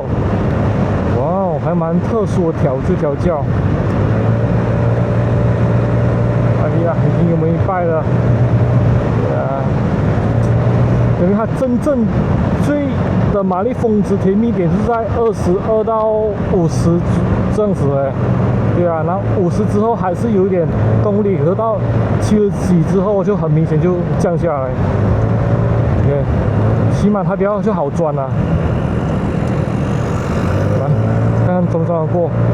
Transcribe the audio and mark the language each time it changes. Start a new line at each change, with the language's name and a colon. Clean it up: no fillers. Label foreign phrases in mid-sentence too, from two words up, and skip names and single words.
Chinese: 哇，還蠻特殊的調教。哎呀，已經有沒有一半了。因為它真正最的馬力峰值甜蜜點是在22到50 這樣子哎，對啊，然後50之後還是有一點動力，可是到70幾之後就很明顯就降下來。對，起碼它比較就好鑽啊。來，看看裝不裝得過？